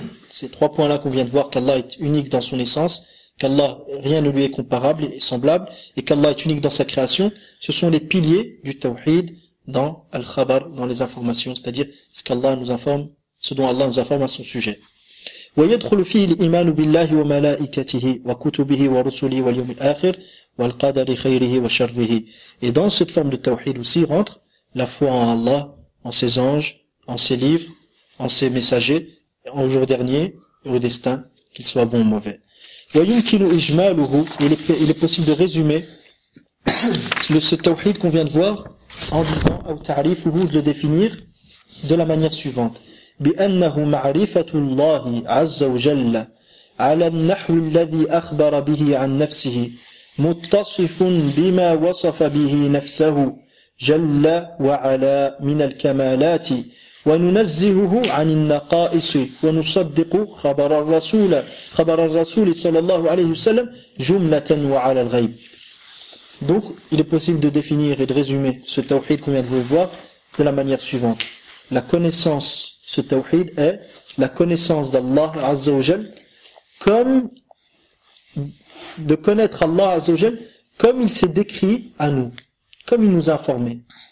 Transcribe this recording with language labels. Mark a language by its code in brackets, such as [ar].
[fr] Ces trois points-là qu'on vient de voir, qu'Allah est unique dans son essence, qu'Allah, rien ne lui est comparable et semblable, et qu'Allah est unique dans sa création, ce sont les piliers du tawhid dans al-khabar, dans les informations, c'est-à-dire ce qu'Allah nous informe, ce dont Allah nous informe à son sujet. [ar] ويدخل فيه الإيمان بالله وملائكته وكتبه ورسله واليوم الآخر والقدر خيره وشره. [fr] Et dans cette forme de tawhid aussi rentre la foi en Allah, en ses anges, en ses livres, en ses messagers, au jour dernier et au destin, qu'il soit bon ou mauvais. [ar] ويمكن إجماله. [fr] Il est possible de résumer ce tawhid qu'on vient de voir en disant [ar] أو تعريفه, [fr] de le définir de la manière suivante. [ar] بأنه معرفة الله عز وجل على النحو الذي أخبر به عن نفسه متصف بما وصف به نفسه جل وعلا من الكمالات وننزهه عن النقائص ونصدق خبر الرسول صلى الله عليه وسلم جملة وعلى الغيب. [fr] Donc il est possible de définir et de résumer ce tawhid qu'on vient de voir de la manière suivante. La connaissance, ce tawhid est la connaissance d'Allah Azza wa Jal, comme de connaître Allah Azza wa Jal comme il s'est décrit à nous, comme il nous a informé.